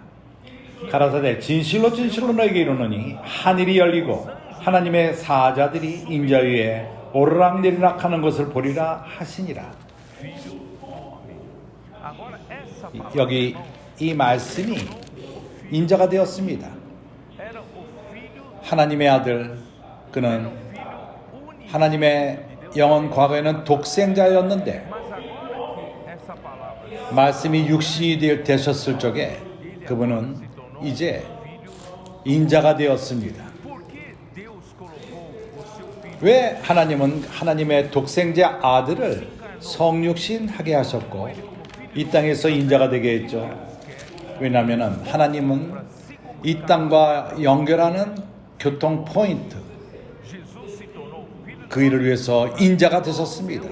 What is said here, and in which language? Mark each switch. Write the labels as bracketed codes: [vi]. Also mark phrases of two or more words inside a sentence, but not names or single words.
[ko] 가라사대 진실로 진실로 너에게 이르노니 하늘이 열리고 하나님의 사자들이 인자 위에 오르락내리락 하는 것을 보리라 하시니라. [pt] agora essa palavra [ko] 여기 이 말씀이 인자가 되었습니다. [pt] era o filho [ko] 하나님의 아들 그는 하나님의 영원 과거에는 독생자였는데 [pt] mas agora que essa palavra [ko] 말씀이 육신이 되셨을 적에 그분은 이제 인자가 되었습니다. [pt] por que Deus colocou o seu filho [ko] 왜 하나님은 하나님의 독생자 아들을 성육신 하게 하셨고 이 땅에서 인자가 되게 했죠. 왜냐하면 하나님은 이 땅과 연결하는 교통 포인트, 그 일을 위해서 인자가 되셨습니다.